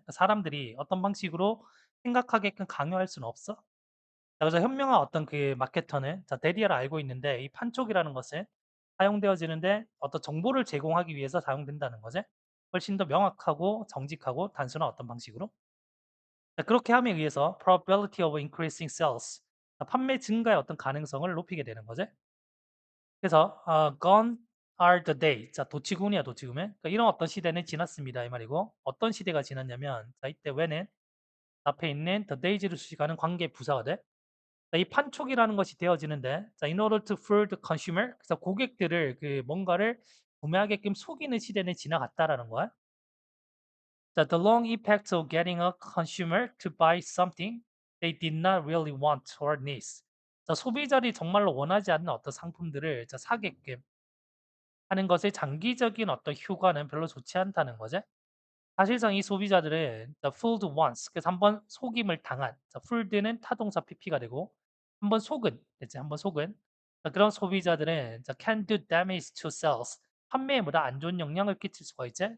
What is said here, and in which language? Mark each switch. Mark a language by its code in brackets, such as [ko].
[ko] 사람들이 어떤 방식으로 생각하게끔 강요할 수는 없어. 자 그래서 현명한 어떤 그 마케터는 자 대리아를 알고 있는데 이 판촉이라는 것은 사용되어지는데 어떤 정보를 제공하기 위해서 사용된다는 거지. 훨씬 더 명확하고 정직하고 단순한 어떤 방식으로. 자 그렇게 함에 의해서 [en] probability of increasing sales [ko] 판매 증가의 어떤 가능성을 높이게 되는 거지. [en] 그래서 gone are the day. [ko] 자 도치군이야 도치군은. 그러니까 이런 어떤 시대는 지났습니다 이 말이고 어떤 시대가 지났냐면 자 이때 when은 앞에 있는 [en] the days [ko] 를 수식하는 관계 부사가 돼. 자, 이 판촉이라는 것이 되어지는데 자 [en] in order to fool the consumer [ko] 그래서 고객들을 그 뭔가를 구매하게끔 속이는 시대는 지나갔다라는 거야. [en] 자, the long impact of getting a consumer to buy something they did not really want or need. [ko] 자, 소비자들이 정말로 원하지 않는 어떤 상품들을 자, 사게끔 하는 것의 장기적인 어떤 효과는 별로 좋지 않다는 거죠. 사실상 이 소비자들은 [en] the fooled once [ko] 그래서 한번 속임을 당한 자, fooled는 타동사 PP가 되고 한번 속은 됐지 한번 속은 자, 그런 소비자들은 자, [en] can do damage to sales [ko] 판매에 보다 안 좋은 영향을 끼칠 수가 있지.